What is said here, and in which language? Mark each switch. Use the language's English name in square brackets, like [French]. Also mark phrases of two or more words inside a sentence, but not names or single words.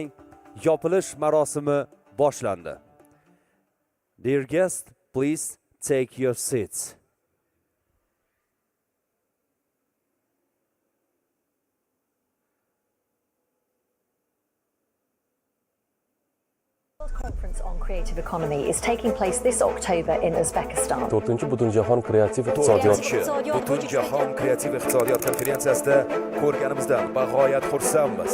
[Uzbek] Yopilish marosimi boshlandi. [English] Dear guests, please take your seats. Conference on Creative Economy is taking place this October in Uzbekistan. [Uzbek] 4-chi Butunjahon kreativ iqtisodiyot Butunjahon kreativ iqtisodiyot konferensiyasida ko'rganimizdan bag'oyat xursandmiz.